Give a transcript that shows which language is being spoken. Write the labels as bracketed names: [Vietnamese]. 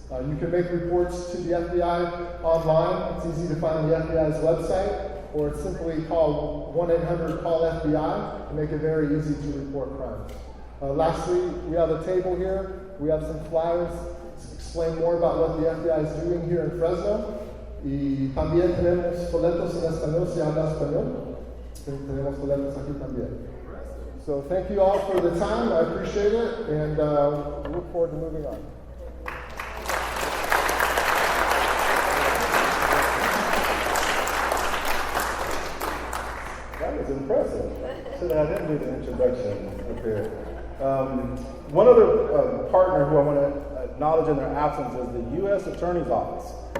[English] You can make reports to the FBI online. It's easy to find the FBI's website, or simply call 1-800-CALL-FBI and make it very easy to report crimes. Lastly, we have a table here. We have some flyers to explain more about what the FBI is doing here in Fresno. [Spanish] Y también tenemos folletos en español, si habla español. Tenemos folletos aquí también. [English] So thank you all for the time. I appreciate it, and we look forward to moving on. That was impressive. Should have had him do the introduction up here. One other partner who I want to acknowledge in their absence is the U.S. Attorney's Office.